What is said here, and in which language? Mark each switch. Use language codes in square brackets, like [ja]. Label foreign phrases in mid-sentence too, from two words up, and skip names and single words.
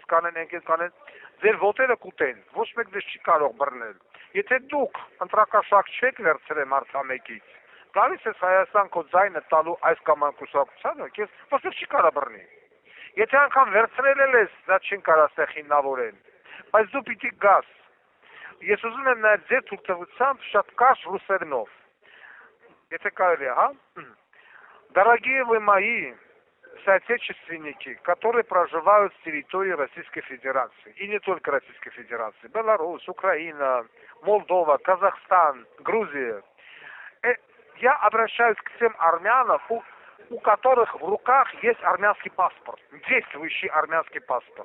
[hy] կանեն, ընկես կանեն, ձեր ոտերը կուտեն, ոչ մեկ դες չի կարող բռնել։ Եթե դուք ընտրակաշակ չեք վերցրել մարդամեկից, գալիս ես Հայաստան քո ձայնը տալու այս կամ այն կուսակցությանը, քեզ ոչ մեկ չի կարող բռնի։ Եթե անգամ վերցրել ես, դա չեն կարող ստեղ հիմնավորեն, բայց դու պիտի գաս։ Ես ուզում եմ նաև ձեր թույլտվությամբ շատ կարճ ռուսերենով, եթե կարելի է, հա? [ru] Дорогие вы мои соотечественники, которые проживают с территории Российской Федерации, и не только Российской Федерации, Беларусь, Украина, Молдова, Казахстан, Грузия, я обращаюсь к всем армянам, у которых в руках есть армянский паспорт, действующий армянский паспорт.